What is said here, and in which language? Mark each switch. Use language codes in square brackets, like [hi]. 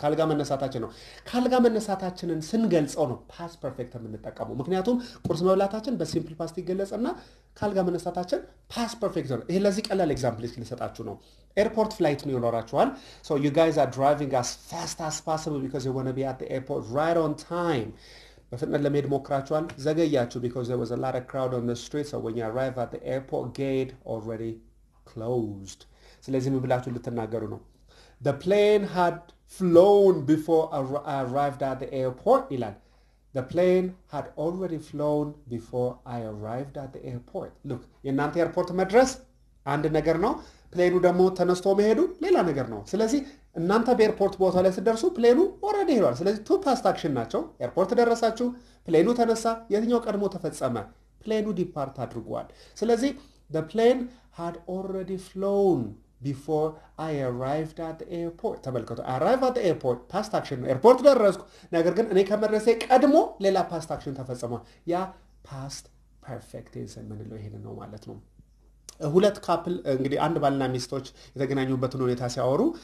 [am] ካልጋ መነሳታችን ነው። ካልጋ መነሳታችንን ስንገልጸው ነው ፓስት ፐርፌክት የምንጠቀመው። ምክንያቱም ቁርስ መብላታችን በሲምፕል ፓስት ይገለጽና ካልጋ መነሳታችን ፓስት ፐርፌክት ነው። ይሄ ለዚህ ቀላል ኤግዛምፕል ልሰጣችሁ ነው። ኤርፖርት ፍላይት ነው ይኖራችኋል። [en] so you guys are driving as fast as possible because you want to be at the airport right on time. [am] በፍጥነት ለመሄድ ሞክራችኋል፣ ዘገያችሁ [en] because there was a lot of crowd on the street, so when you arrive at the airport gate already closed. [am] ስለዚህ ምን ብላችሁ ልትናገሩ ነው? [en] the plane had flown before I arrived at the airport ይላል። the plane had already flown before I arrived at the airport. [am] look የእናንተ ኤርፖርት መድረስ አንድ ነገር ነው፣ ፕሌኑ ደግሞ ተነስቶ መሄዱ ሌላ ነገር ነው። ስለዚህ እናንተ በኤርፖርት ቦታ ላይ ስትደርሱ ፕሌኑ ኦሬዲ ሄዷል። ስለዚህ ቱ ፓስት አክሽን ናቸው። ኤርፖርት ደረሳችሁ፣ ፕሌኑ ተነሳ፣ የትኛው ቀድሞ ተፈጸመ? ፕሌኑ ዲፓርት አድርጓል። ስለዚህ [en] the plane had already flown before I arrived at the airport. [am] ተመልከቱ፣ [en] arrive at the airport [am] ፓስት አክሽን ነው። ኤርፖርት ደረስኩ፣ ነገር ግን እኔ ከመድረሴ ቀድሞ ሌላ ፓስት አክሽን ተፈጸመ። ያ ፓስት ፐርፌክት ቴንስ የምንለው ይሄንን ነው ማለት ነው። ሁለት ካፕል እንግዲህ አንድ ባልና ሚስቶች የተገናኙበትን ሁኔታ ሲያወሩ